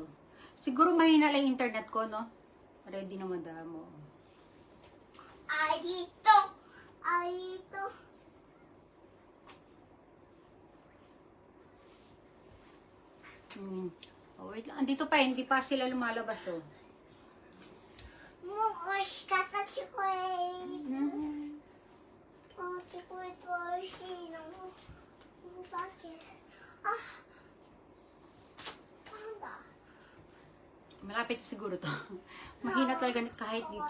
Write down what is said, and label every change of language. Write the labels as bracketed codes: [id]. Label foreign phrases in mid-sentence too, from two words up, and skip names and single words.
[tl] Siguro mahina lang yung internet ko, no? Ready na madamo. Ay, dito. Oh, wait lang. Andito pa, hindi pa sila lumalabas, oh. [ja] もう美味しかったチョコレート。もうチョコレート美味しいの。だけ。あ、パンダ。 [tl] Malapit siguro to. Mahina talaga kahit dito.